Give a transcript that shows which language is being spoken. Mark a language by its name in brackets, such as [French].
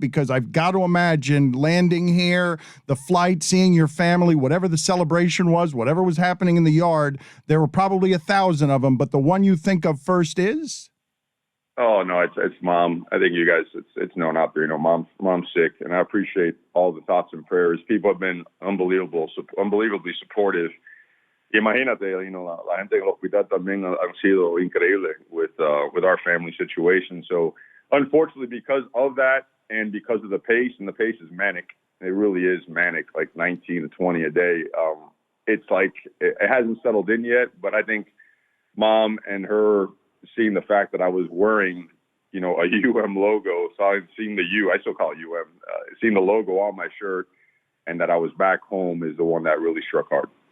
[English] Because I've got to imagine landing here, the flight, seeing your family, whatever the celebration was, whatever was happening in the yard, there were probably 1,000 of them, but the one you think of first is? Oh no, it's mom. I think you guys, it's known out there. You know, mom's sick, and I appreciate all the thoughts and prayers. People have been unbelievably supportive. [Spanish] Imagínate, [English] you know, [Spanish] la gente en el hospital también han sido increíble [English] with our family situation. So, unfortunately, because of that and because of the pace, and the pace is manic. It really is manic, like 19 to 20 a day. It's like it hasn't settled in yet, but I think mom and her seeing the fact that I was wearing, you know, a UM logo, seeing the U, I still call it UM, seeing the logo on my shirt, and that I was back home is the one that really struck hard.